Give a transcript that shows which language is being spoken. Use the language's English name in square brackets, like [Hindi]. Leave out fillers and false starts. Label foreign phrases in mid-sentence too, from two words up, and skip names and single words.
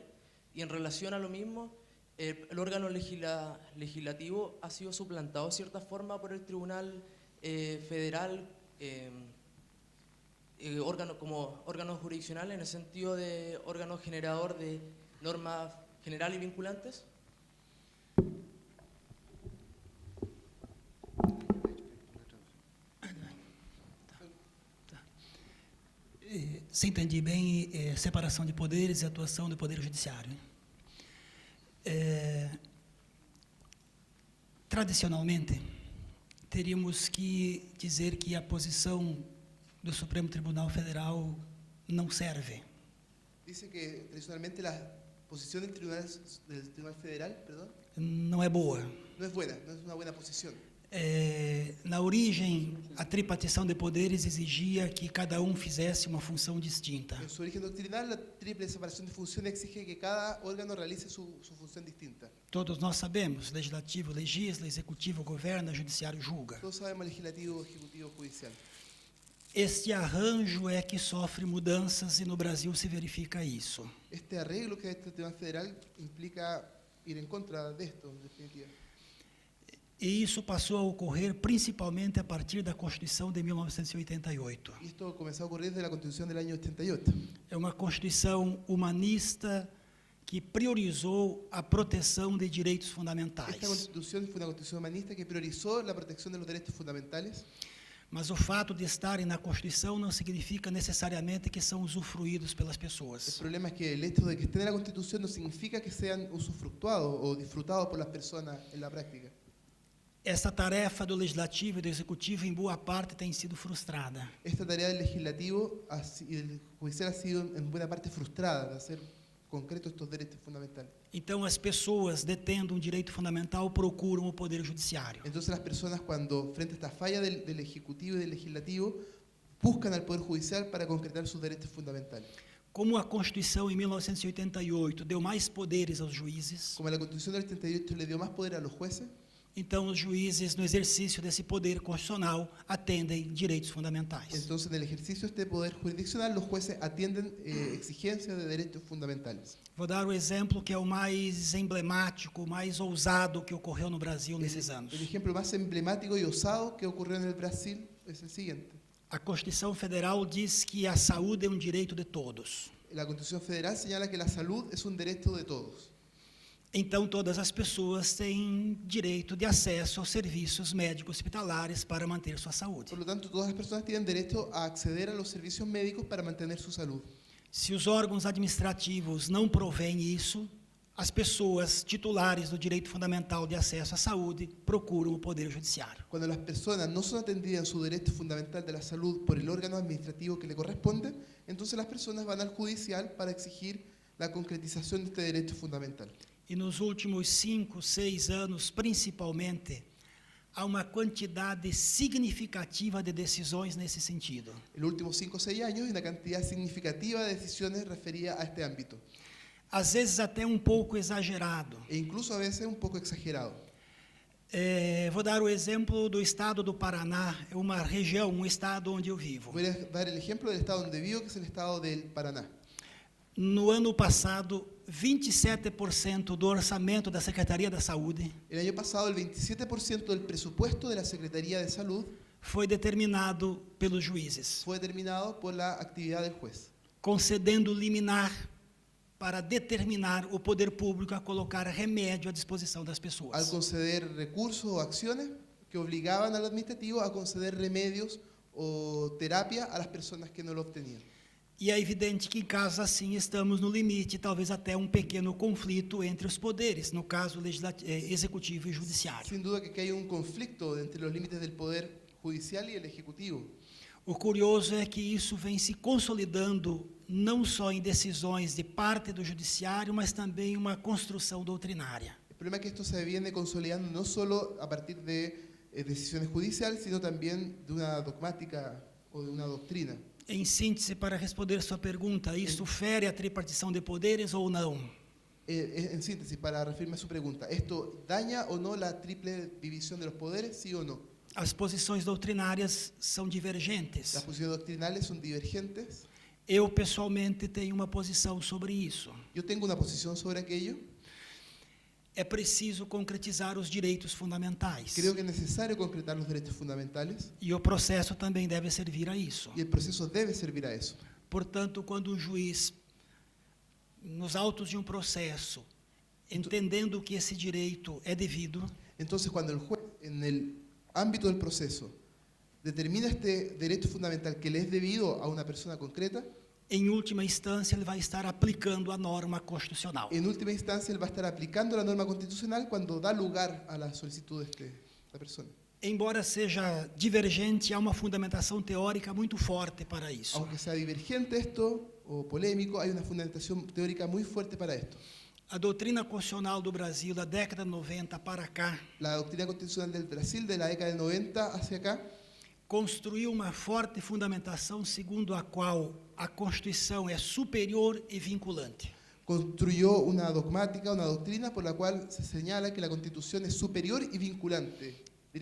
[Spanish] Y en relación a lo mismo, el órgano legislativo ha sido suplantado de cierta forma por el Tribunal Federal como órgano jurisdiccional en el sentido de órgano generador de normas generales y vinculantes. [Portuguese] Se entendi bem, separação de poderes e atuação do Poder Judiciário. Tradicionalmente, teríamos que dizer que a posição do Supremo Tribunal Federal não serve. [Spanish] Dice que tradicionalmente la posición del Tribunal Federal, perdón, [Portuguese] Não é boa. [Spanish] no es buena, no es una buena posición. [Portuguese] Na origem, a tripartição de poderes exigia que cada fizesse uma função distinta. [Spanish] En su origen doctrinal, la triple separación de funciones exige que cada órgano realice su función distinta. [Portuguese] Todos nós sabemos, legislativo legisla, executivo governa, judiciário julga. [Spanish] Todos sabemos legislativo, ejecutivo, judicial. [Portuguese] Este arranjo é que sofre mudanças e no Brasil se verifica isso. [Spanish] Este arreglo que es este Tribunal Federal implica ir en contra de esto, en definitiva. [Portuguese] E isso passou a ocorrer principalmente a partir da Constituição de 1988. [Spanish] Y esto comenzó a ocurrir desde la Constitución del año 88. [Portuguese] É uma Constituição humanista que priorizou a proteção de direitos fundamentais. [Spanish] Esta Constitución fue una Constitución humanista que priorizó la protección de los derechos fundamentales, [Portuguese] Mas o fato de estarem na Constituição não significa necessariamente que são usufruídos pelas [Spanish] el [Portuguese] pessoas. [Spanish] problema es que el hecho de que estén en la Constitución no significa que sean usufructuados o disfrutados por las personas en la práctica. [Portuguese] Essa tarefa do Legislativo e do Executivo, em boa parte, tem sido frustrada. [Spanish] Esta tarea del legislativo y del judicial ha sido en buena parte frustrada de hacer concretos estos derechos fundamentales. [Portuguese] Então, as pessoas, detendo um direito fundamental, procuram o Poder Judiciário. [Spanish] Entonces las personas, cuando frente a esta falla del Ejecutivo y del Legislativo, buscan al Poder Judicial para concretar sus derechos fundamentales. [Portuguese] Como a Constituição, em 1988, deu mais poderes aos juízes, [Spanish] Como la Constitución del 88 le dio más poder a los jueces, [Portuguese] então os juízes, no exercício desse poder constitucional, atendem direitos fundamentais. [Spanish] entonces en el ejercicio de este poder jurisdiccional los jueces atienden exigencias de derechos fundamentales. [Portuguese] Vou dar o exemplo que é o mais emblemático, o mais ousado que ocorreu no Brasil nesses anos. [Spanish] El ejemplo más emblemático y osado que ocurrió en el Brasil es el siguiente. [Portuguese] A Constituição Federal diz que a saúde é um direito de todos. [Spanish] La Constitución Federal señala que la salud es un derecho de todos. [Portuguese] Então, todas as pessoas têm direito de acesso aos serviços médicos hospitalares para manter sua saúde. [Spanish] Por lo tanto, todas las personas tienen derecho a acceder a los servicios médicos para mantener su salud. [Portuguese] Se os órgãos administrativos não provêm isso, as pessoas titulares do direito fundamental de acesso à saúde procuram o Poder Judiciário. [Spanish] Cuando las personas no son atendidas en su derecho fundamental de la salud por el órgano administrativo que le corresponde, entonces las personas van al judicial para exigir la concretización de este derecho fundamental. [Portuguese] E nos últimos 5, 6 anos, principalmente, há uma quantidade significativa de decisões nesse sentido. [Spanish] En los últimos 5 o 6 años hay una cantidad significativa de decisiones referidas a este ámbito, [Portuguese] Às vezes até um pouco exagerado. [Spanish] e incluso a veces un poco exagerado. [Portuguese] Vou dar o exemplo do estado do Paraná, é uma região, um estado onde eu vivo. [Spanish] Voy a dar el ejemplo del estado donde vivo, que es el estado del Paraná. [Portuguese] No ano passado, 27% do orçamento da Secretaria da Saúde [Spanish] El año pasado, el 27% del presupuesto de la Secretaría de Salud [Portuguese] foi determinado pelos juízes, [Spanish] fue determinado por la actividad del juez, [Portuguese] concedendo liminar para determinar o poder público a colocar remédio à disposição das [Spanish] al [Portuguese] pessoas. [Spanish] conceder recursos o acciones que obligaban al administrativo a conceder remedios o terapia a las personas que no lo obtenían. [Portuguese] E é evidente que em casos assim estamos no limite, talvez até um pequeno conflito entre os poderes, no caso executivo e judiciário. [Spanish] Sin duda que hay un conflicto entre los límites del poder judicial y el ejecutivo. [Portuguese] O curioso é que isso vem se consolidando não só em decisões de parte do judiciário, mas também uma construção doutrinária. [Spanish] El problema es que esto se viene consolidando no solo a partir de decisiones judiciales, sino también de una dogmática o de una doctrina. [Portuguese] Em síntese, para responder sua pergunta, isso fere a tripartição de poderes ou não? [Spanish] En síntesis, para referirme a su pregunta, ¿esto daña o no la triple división de los poderes, sí o no? [Portuguese] As posições doutrinárias são divergentes. [Spanish] Las posiciones doctrinales son divergentes. [Portuguese] Eu, pessoalmente, tenho uma posição sobre isso. [Spanish] Yo tengo una posición sobre aquello. [Portuguese] É preciso concretizar os direitos fundamentais. [Spanish] Creo que es necesario concretar los derechos fundamentales [Portuguese] E o processo também deve servir a isso. [Spanish] y el proceso debe servir a eso. [Portuguese] Portanto, quando o juiz, nos autos de um processo, entendendo que esse direito é devido, [Spanish] Entonces, cuando el juez, en el ámbito del proceso, determina este derecho fundamental que le es debido a una persona concreta, [Portuguese] em última instância, ele vai estar aplicando a norma constitucional. [Spanish] en última instancia él va a estar aplicando la norma constitucional cuando da lugar a la solicitud de esta persona. [Portuguese] Embora seja divergente, há uma fundamentação teórica muito forte para isso. [Spanish] Aunque sea divergente esto o polémico, hay una fundamentación teórica muy fuerte para esto. [Portuguese] A doutrina constitucional do Brasil, da década de 90 para cá, [Spanish] La doctrina constitucional del Brasil de la década del 90 hacia acá [Portuguese] construiu uma forte fundamentação segundo a qual a Constituição é superior e vinculante. [Spanish] construyó una dogmática, una doctrina por la cual se señala que la Constitución es superior y vinculante.